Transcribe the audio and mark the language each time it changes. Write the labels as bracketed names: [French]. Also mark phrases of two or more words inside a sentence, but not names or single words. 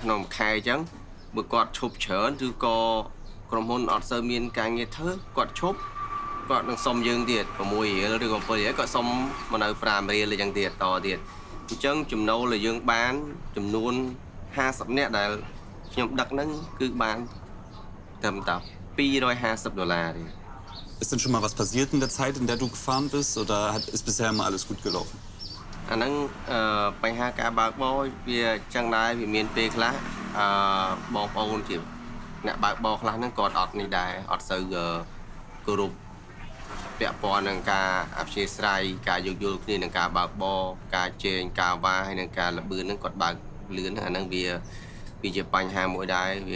[Khmer] ក្នុងមួយខែអញ្ចឹងបើគាត់ឈប់ច្រើនឬក៏ក្រុមហ៊ុនអត់សូវមានការងារធ្វើគាត់ឈប់គាត់នឹងសុំយើងទៀត$6ឬក៏$7គាត់សុំមកនៅ$5អញ្ចឹងទៀតតទៀត អញ្ចឹងចំណូលដែលយើងបានចំនួន50នាក់ដែលខ្ញុំដឹកហ្នឹងគឺបានត្រឹមតែ$250 [German] Ist denn schon mal was passiert in der Zeit, in der du gefahren bist oder ist bisher immer alles gut gelaufen? [Khmer] អាហ្នឹងបញ្ហាការបើកបរវាចឹងដែរវាមានពេលខ្លះបងប្អូនជាអ្នកបើកបរខ្លះហ្នឹងគាត់អត់នេះដែរអត់សូវគោរព ពាក់ព័ន្ធនឹងការអព្យាស្រ័យ ការយោគយល់គ្នានឹងការបើកបរការជែងការវាហើយនឹងការលបឿនហ្នឹងគាត់បើកលឿនអាហ្នឹងវាជាបញ្ហាមួយដែរវា